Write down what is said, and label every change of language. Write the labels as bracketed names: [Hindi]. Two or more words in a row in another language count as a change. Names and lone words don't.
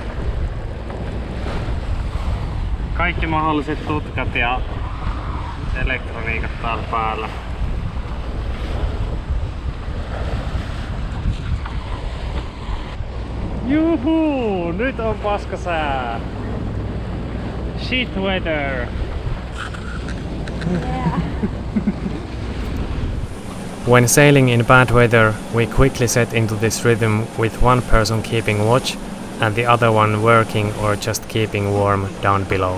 [Finnish] Kaikki mahdolliset tutkat ja elektroniikat täällä päällä. Juhu! Nyt on paskasää! [English] Shit weather! Yeah. When sailing in bad weather, we quickly set into this rhythm with one person keeping watch and the other one working or just keeping warm down below.